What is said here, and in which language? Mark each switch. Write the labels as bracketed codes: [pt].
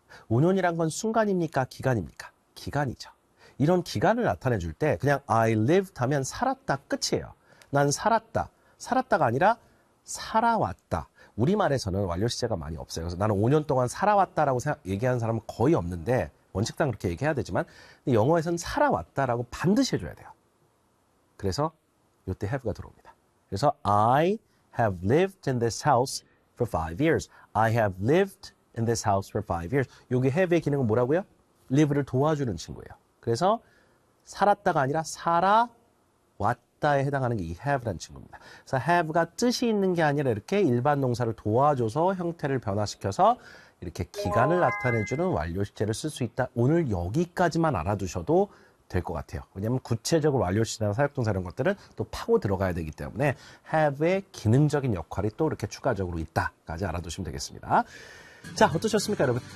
[ko] 5년이란 건 순간입니까? 기간입니까? 기간이죠. 이런 기간을 나타내줄 때 그냥 [en] I lived [ko] 하면 살았다 끝이에요. 난 살았다. 살았다가 아니라 살아왔다. 우리말에서는 완료시제가 많이 없어요. 그래서 나는 5년 동안 살아왔다라고 얘기하는 사람은 거의 없는데 원칙상 그렇게 얘기해야 되지만 근데 영어에서는 살아왔다라고 반드시 해줘야 돼요. 그래서 이때 have가 들어옵니다. [en] 그래서 I have lived in this house for 5 years. I have lived in this house for 5 years. [ko] 여기 have의 기능은 뭐라고요? live를 도와주는 친구예요. 그래서 살았다가 아니라 살아왔다에 해당하는 게 이 have라는 친구입니다. 그래서 have가 뜻이 있는 게 아니라 이렇게 일반 동사를 도와줘서 형태를 변화시켜서 이렇게 기간을 나타내주는 완료시제를 쓸 수 있다. 오늘 여기까지만 알아두셔도 될 것 같아요. 왜냐하면 구체적으로 완료시제나 사역동사 이런 것들은 또 파고 들어가야 되기 때문에 have의 기능적인 역할이 또 이렇게 추가적으로 있다까지 알아두시면 되겠습니다. 자, 어떠셨습니까, 여러분?